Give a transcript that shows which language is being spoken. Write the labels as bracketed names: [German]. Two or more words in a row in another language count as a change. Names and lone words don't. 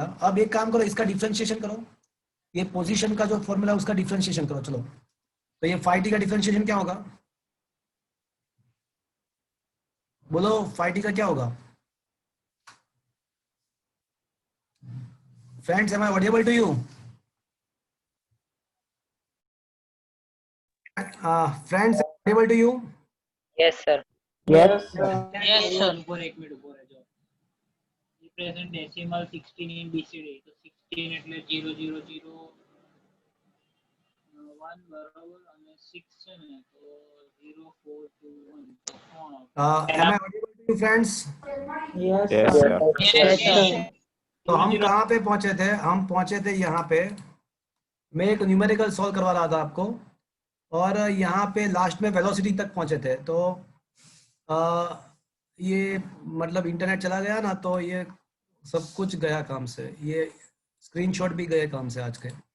[Hindi] अब एक काम करो, इसका डिफरेंशिएशन करो, ये पोजीशन का जो फॉर्मूला है उसका डिफरेंशिएशन करो। चलो, तो ये 5t का डिफरेंशिएशन क्या होगा? बोलो 5t का क्या होगा? फ्रेंड्स, [English] am I audible to you? Friends, am I audible to you? Yes, sir. Yes. Yes, sir. [Gujarati] એક મિનિટ ઉભો રહેજો. [English] Present decimal 16 in BCD, [Gujarati] તો 16 એટલે 000 1 બરાબર અને 6 છે ને તો 0421 તો કોણ આવશે? [English] Am I audible to you, friends? Yes, Yes, sir. sir. Yes, sir. [Hindi] तो हम कहाँ पे पहुंचे थे? हम पहुंचे थे यहाँ पे, मैं एक न्यूमेरिकल सॉल्व करवा रहा था आपको, और यहाँ पे लास्ट में वेलोसिटी तक पहुंचे थे। तो ये मतलब इंटरनेट चला गया ना, तो ये सब कुछ गया काम से, ये स्क्रीनशॉट भी गए काम से आज के।